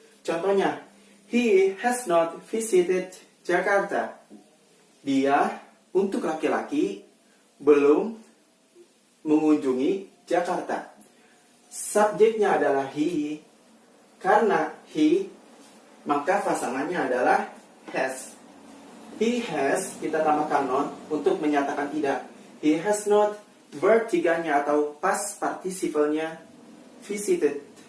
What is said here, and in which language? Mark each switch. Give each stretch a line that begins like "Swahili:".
English: Contohnya, he has not visited Jakarta.
Indonesian: Dia, untuk laki-laki, belum mengunjungi Jakarta. Subjeknya adalah he. Karena he, maka pasangannya adalah has.
English: He has,
Indonesian: kita tambahkan not untuk menyatakan tidak.
English: He has not, verb 3-nya atau past participle-nya visited.